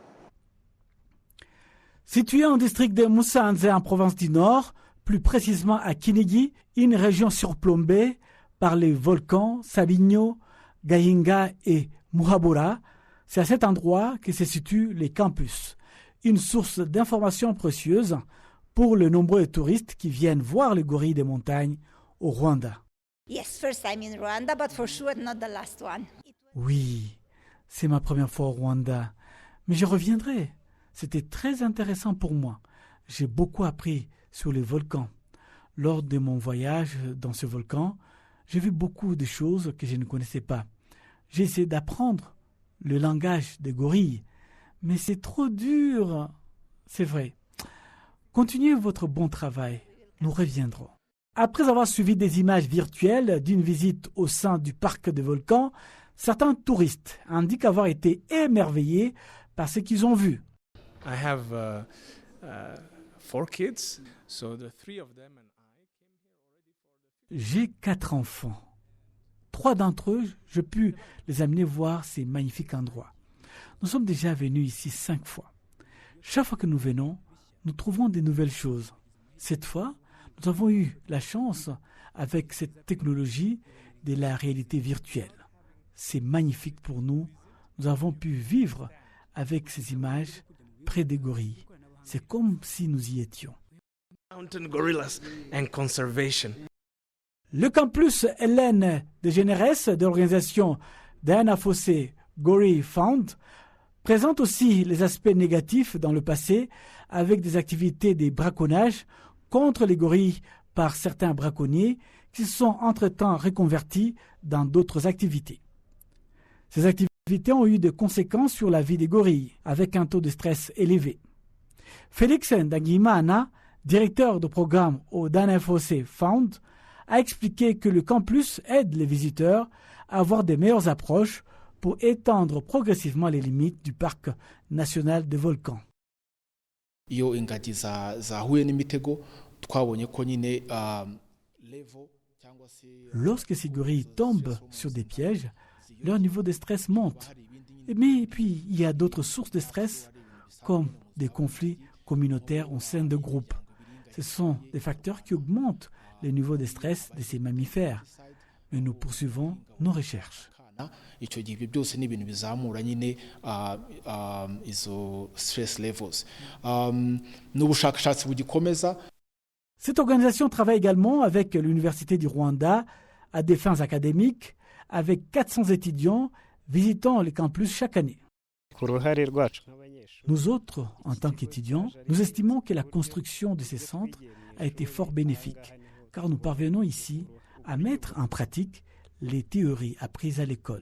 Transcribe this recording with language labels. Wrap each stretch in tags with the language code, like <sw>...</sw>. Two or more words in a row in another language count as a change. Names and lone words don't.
<fr>Situé en district de Musanze en province du Nord, plus précisément à Kinigi, une région surplombée par les volcans Sabinyo, Gahinga et Muhabura, c'est à cet endroit que se situent les campus, une source d'informations précieuses pour les nombreux touristes qui viennent voir les gorilles des montagnes au Rwanda.</fr> <en>Yes, first time in Rwanda, but for sure not the last one.</en> <fr>Oui, c'est ma première fois au Rwanda, mais je reviendrai. C'était très intéressant pour moi. J'ai beaucoup appris sur les volcans. Lors de mon voyage dans ce volcan, j'ai vu beaucoup de choses que je ne connaissais pas. J'ai essayé d'apprendre le langage des gorilles, mais c'est trop dur. C'est vrai. Continuez votre bon travail. Nous reviendrons. Après avoir suivi des images virtuelles d'une visite au sein du parc des volcans, certains touristes indiquent avoir été émerveillés par ce qu'ils ont vu.</fr> <en>I have 4 kids, so the 3 of them and</en> <fr>J'ai 4 enfants. 3 d'entre eux, je pu les amener voir ces magnifiques endroits. Nous sommes déjà venus ici 5 fois. Chaque fois que nous venons, nous trouvons de nouvelles choses. Cette fois, nous avons eu la chance, avec cette technologie, de la réalité virtuelle. C'est magnifique pour nous. Nous avons pu vivre avec ces images près des gorilles. C'est comme si nous y étions.</fr> <en>mountain gorillas and conservation.</en> <fr>Le campus Ellen DeGeneres de l'organisation Dian Fossey Gorilla Fund présente aussi les aspects négatifs dans le passé avec des activités de braconnage contre les gorilles par certains braconniers qui se sont entre-temps reconvertis dans d'autres activités. Ces activités ont eu des conséquences sur la vie des gorilles avec un taux de stress élevé. Félix Ndagimana, directeur de programme au Dian Fossey Fund, a expliqué que le campus aide les visiteurs à avoir de meilleures approches pour étendre progressivement les limites du parc national des volcans.</fr> <rw>Iyo ingagi zahuye n'imitego twabonye ko nyine level cyangwa se</rw> <fr>Lorsque ces gorilles tombent sur des pièges, leur niveau de stress monte. Mais puis il y a d'autres sources de stress comme des conflits communautaires au sein de groupes. Ce sont des facteurs qui augmentent le niveau de stress de ces mammifères. Mais nous poursuivons nos recherches.</fr> <rw>icyo gihe ibyo byose ni ibintu bizamura nyine izo</rw> <en>stress levels.</en> <rw>N'ubushakashatsi bugikomeza.</rw> <fr>Cette organisation travaille également avec l'Université du Rwanda à des fins académiques, avec 400 étudiants visitant les campus chaque année. Nous autres, en tant qu'étudiants, nous estimons que la construction de ces centres a été fort bénéfique, car nous parvenons ici à mettre en pratique les théories apprises à l'école.</fr>